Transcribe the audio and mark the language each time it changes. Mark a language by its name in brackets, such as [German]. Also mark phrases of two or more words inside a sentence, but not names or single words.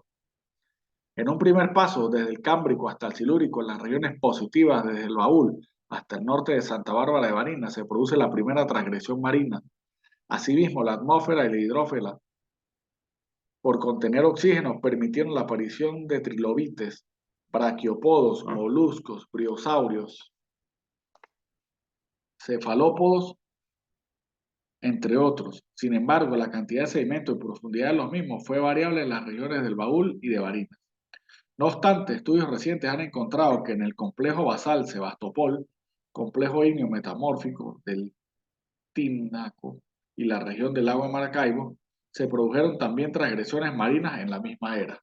[Spanish] En un primer paso, desde el Cámbrico hasta el Silúrico, en las regiones positivas, desde el Baúl hasta el norte de Santa Bárbara de Barinas, se produce la primera transgresión marina. Asimismo, la atmósfera y la hidrófila, por contener oxígeno, permitieron la aparición de trilobites, braquiopodos, moluscos, briosaurios, cefalópodos, entre otros. Sin embargo, la cantidad de sedimento y profundidad de los mismos fue variable en las regiones del Baúl y de Barinas. No obstante, estudios recientes han encontrado que en el complejo basal Sebastopol, complejo ígneo metamórfico del Tinaco y la región del lago de Maracaibo, se produjeron también transgresiones marinas en la misma era.